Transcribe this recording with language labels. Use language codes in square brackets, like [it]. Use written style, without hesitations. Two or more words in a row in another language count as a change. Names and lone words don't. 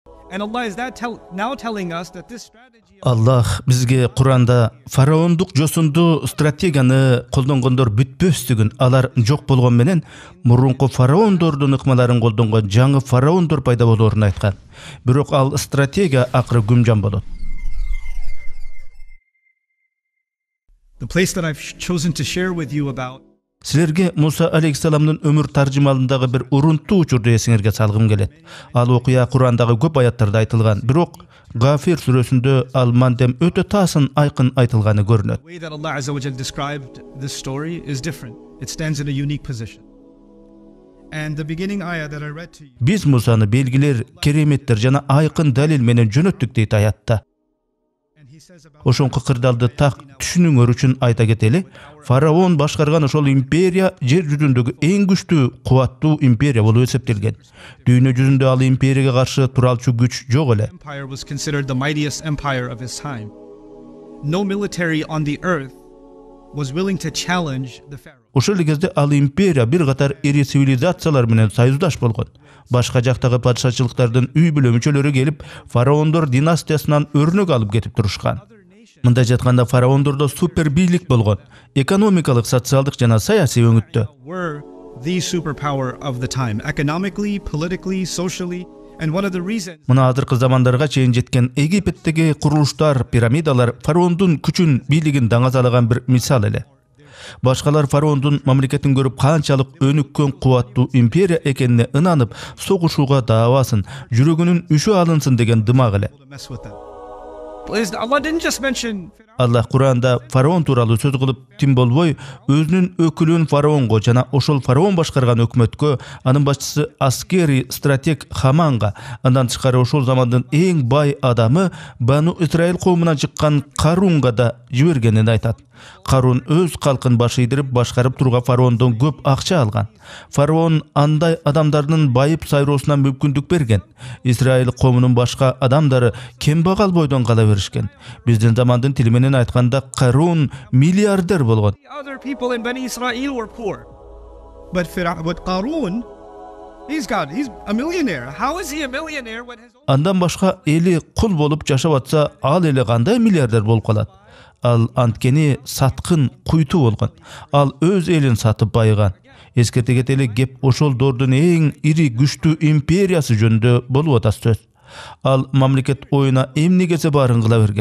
[en] And Allah is now telling us that this strategy [ky] Аллах бизге Куранда фараондук жосунду стратегияны колдонгондор бүтпөстүгүн, алар жок болгон менен мурунку фараондордун ыкмаларын колдонгон жаңы фараондор пайда болоорун айткан. Бирок ал стратегия акыры күмжан болот. [en] The place that I've chosen to share with you about [ky] Силерге Муса алейхиссаламдын өмүр таржымалындагы бир урунтуу учурду эсиңерге салгым келет. Ал окуя Курандагы көп аяттарда айтылган, бирок Гафир сүрөсүндө ал мандем өтө тасын айкын айтылганы көрүнөт. [en] the way that Allah [ar] عز وجل [en] described this story is different. It stands in a unique position. And the beginning ayah that I read to you, [ky] Биз Мусаны белгилер, кереметтер жана айкын далил менен жөнөттүк дейт аятта. [en] and he says about [ky] Ошонку кырдаалды так түшүнүңөр үчүн айта кетели. Фараон башкарган ошол империя жер жүзүндөгү эң күчтүү, кубаттуу империя болуп эсептелген. Дүйнө жүзүндө ал империяга каршы туралчу күч жок эле. [en] empire was considered the mightiest empire of his time. No military on the earth was willing to challenge the pharaoh. [ky] Ошол кезде ал империя бир катар ири цивилизациялар менен союздаш болгон. Башка жактагы падышачылыктардын үй бүлө мүчөлөрү келип, фараондор династиясынан өрнөк алып кетип турушкан. Мындай жатканда фараондордо супер бийлик болгон. Экономикалык, социалдык жана саясий өңүттө. [en] Were the superpower of the time, economically, politically, socially, and one of the reasons [ky] Мына азыркы замандарга чейин жеткен Египеттеги курулуштар, пирамидалар фараондун күчүн, бийлигин даңазалаган бир мисал эле. Башкалар фараондун мамлекетин көрүп канчалык өнүккөн кубаттуу империя экенине ынанып, согушууга даабасын, жүрөгүнүн үшү алынсын деген дымак эле. [en] to mess with them. Allah didn't just mention [ky] Аллах Куранда фараон тууралуу сөз кылып тим болбой, өзүнүн өкүлүн фараонго жана ошол фараон башкарган өкмөткө, анын башчысы аскери стратег Хаманга, андан тышкары ошол замандын эң бай адамы Бану Исраил коомунан чыккан Карунга да жибергенин айтат. Карун өз калкын башы ийдирип башкарып турган фараондон көп акча алган. Фараон андай адамдардын байып сайроосуна мүмкүндүк берген. Израиль коомунун башка адамдары кембагал бойдон кала беришкен. Биздин замандын тили менен айтканда Карун миллиардер болгон. [en] the other people in Bani Israel were poor. But Qarun, he's a millionaire. How is he a millionaire when his [ky] Андан башка эли кул болуп жашап атса, ал эле кандай миллиардер болуп калат? Ал анткени саткын, куйту болгон. Ал өз элин сатып байыган. Эскерте кетели, кеп ошол дордун эң ири күчтүү империясы жөнүндө болуп атат сөз. Ал мамлекет оюна эмне келсе баарын кыла берген.